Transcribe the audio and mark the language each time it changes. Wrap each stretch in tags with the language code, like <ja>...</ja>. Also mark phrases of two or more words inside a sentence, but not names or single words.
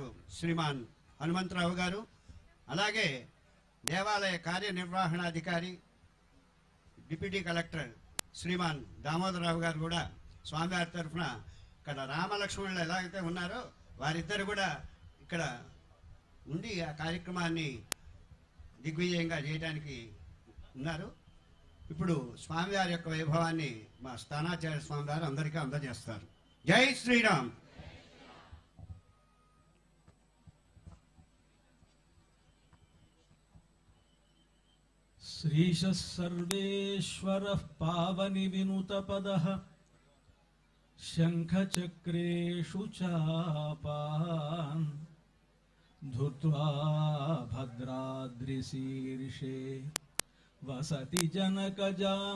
<te>శ్రీమాన్ హనుమంతరావు గారు, అలాగే దేవాలయ కార్యనిర్వహణాధికారి డిప్యూటీ కలెక్టర్ శ్రీమాన్ దామోదరరావు గారు కూడా స్వామివారి తరఫున ఇక్కడ రామలక్ష్మణులు ఎలాగైతే ఉన్నారో వారిద్దరు కూడా ఇక్కడ ఉండి ఆ కార్యక్రమాన్ని దిగ్విజయంగా చేయడానికి ఉన్నారు. ఇప్పుడు స్వామివారి యొక్క వైభవాన్ని మా స్థానాచార్య స్వామివారు అందరికీ అందజేస్తారు. జై శ్రీరామ్.</te> <sa>श्रीशः सर्वेश्वरः पावनि विनुतपदः शङ्खचक्रेषु चापान् धृत्वा भद्राद्रिशीर्षे वसति जनकजा</sa>